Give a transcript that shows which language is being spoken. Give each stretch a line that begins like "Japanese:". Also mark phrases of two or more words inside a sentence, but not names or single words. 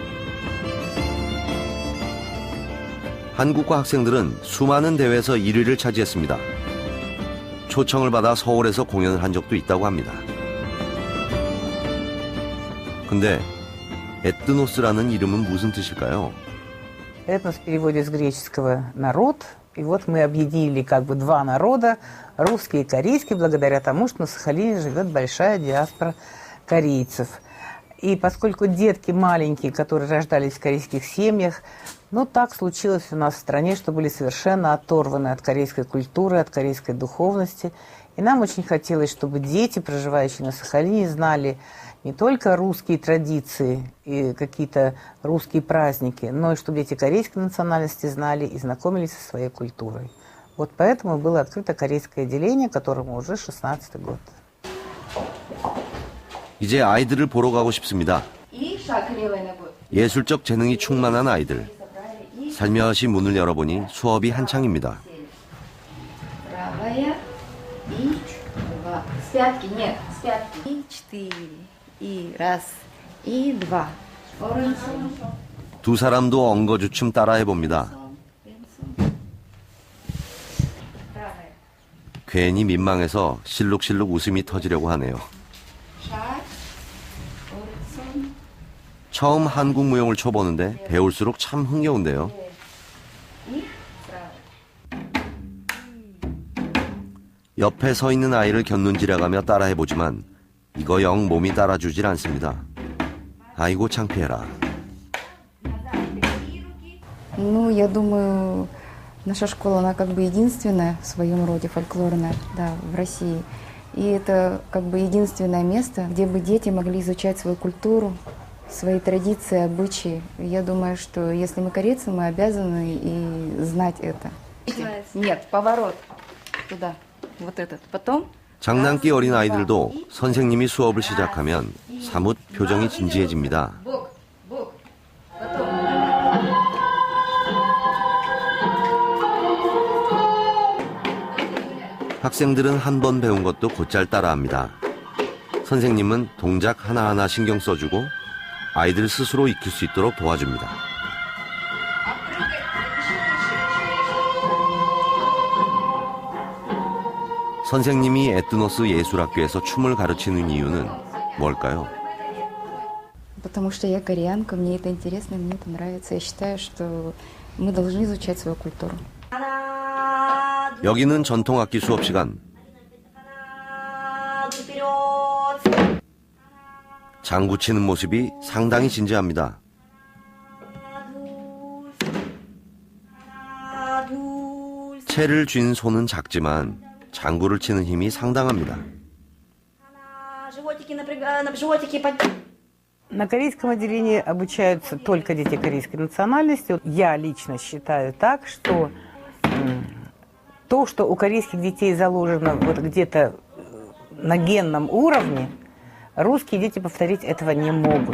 Korean: 한국과 학생들은 수많은 대회에서 1위를 차지했습니다. 초청을 받아 서울에서 공연을 한 적도 있다고 합니다. 근데 에뜨노스라는 이름은 무슨 뜻일까요?
Russian: Этнос в переводе с греческого «народ». И вот мы объединили как бы два народа, русский и корейский, благодаря тому, что на Сахалине живет большая диаспора корейцев. И поскольку детки маленькие, которые рождались в корейских семьях, ну так случилось у нас в стране, что были совершенно оторваны от корейской культуры, от корейской духовности. И нам очень хотелось, чтобы дети, проживающие на Сахалине, знали не только русские традиции и какие-то русские праздники, но и чтобы дети корейской национальности знали и знакомились со своей культурой. Вот поэтому было открыто корейское отделение, которому уже 16-й год.
Korean: 이제 아이들을 보러 가고 싶습니다. 예술적 재능이 충만한 아이들. 살며시 문을 열어보니 수업이 한창입니다.
Russian: Правая и два. С пятки, нет, с пятки. И 4. И раз, и 2.
Korean: 두 사람도 엉거주춤 따라해봅니다. 괜히 민망해서 실룩실룩 웃음이 터지려고 하네요. 처음 한국 무용을 쳐보는데 배울수록 참 흥겨운데요. 옆에 서 있는 아이를 곁눈질해가며 따라해보지만 이거 영 몸이 따라주질 않습니다. 아이고 창피해라.
Russian: Ну, я думаю, наша школа, она как бы единственная в своем роде фольклорная, да, в России. И это как бы единственное место, где бы дети могли изучать свою культуру, свои традиции, обычаи. Я думаю, что если мы корейцы, мы обязаны и знать это. Нет, поворот туда, вот этот. Потом.
Korean: 장난기 어린 아이들도 선생님이 수업을 시작하면 사뭇 표정이 진지해집니다. 학생들은 한 번 배운 것도 곧잘 따라합니다. 선생님은 동작 하나하나 신경 써주고 아이들 스스로 익힐 수 있도록 도와줍니다. 선생님이 에뜨노스 예술학교에서 춤을 가르치는 이유는 뭘까요?
Russian: Потому что я кореянка, мне это интересно, мне это нравится. Я считаю, что мы должны изучать свою культуру.
Korean: 여기는 전통악기 수업 시간. 장구 치는 모습이 상당히 진지합니다. 채를 쥔 손은 작지만 장구를 치는 힘이 상당합니다.
Russian: На корейском отделении обучаются только дети корейской национальности. Я лично считаю так, что то, что у корейских детей заложено вот где-то на генном уровне, русские дети повторить этого не могут.